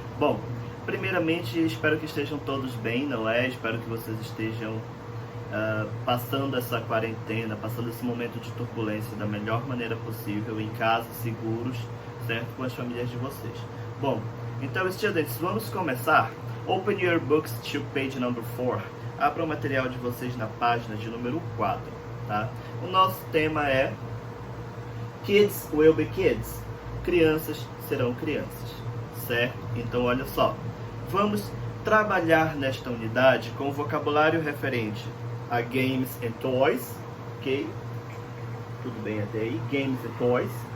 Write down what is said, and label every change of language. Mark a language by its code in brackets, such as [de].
[pt] Bom, primeiramente espero que estejam todos bem, não é? Espero que vocês estejam passando essa quarentena, passando esse momento de turbulência da melhor maneira possível, em casa, seguros, certo? Com as famílias de vocês. Bom, então, estudantes, vamos começar. [en] Open your books to page number 4. [pt] Abra o material de vocês na página de número 4, tá? O nosso tema é [en] Kids will be kids. [pt] Crianças serão crianças, certo? Então, olha só. Vamos trabalhar nesta unidade com o vocabulário referente a games and toys, ok? Tudo bem até aí? Games and toys.